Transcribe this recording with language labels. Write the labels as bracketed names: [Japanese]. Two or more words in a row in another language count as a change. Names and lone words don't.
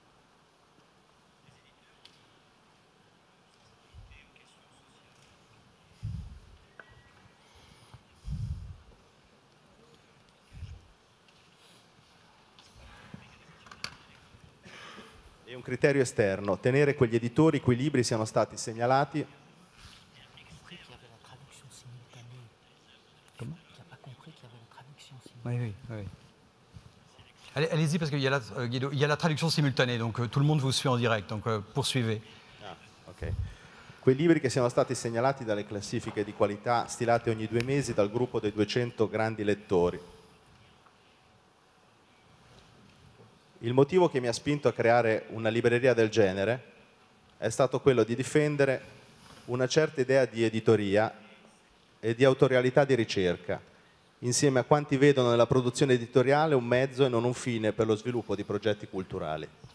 [Italian] E un criterio esterno, tenere quegli editori i cui libri siano stati segnalati [French] Oui, oui, oui. Allez-y, parce qu'il y a Guido, il y a la traduction simultanée, donc tout le monde vous suit en direct, donc poursuivez. Ah, ok. [Italian] Quei libri che siano stati segnalati dalle classifiche di qualità stilate ogni 2 mesi dal gruppo dei 200 grandi lettori. Il motivo che mi ha spinto a creare una libreria del genere è stato quello di difendere una certa idea di editoria e di autorialità di ricerca, insieme a quanti vedono nella produzione editoriale un mezzo e non un fine per lo sviluppo di progetti culturali.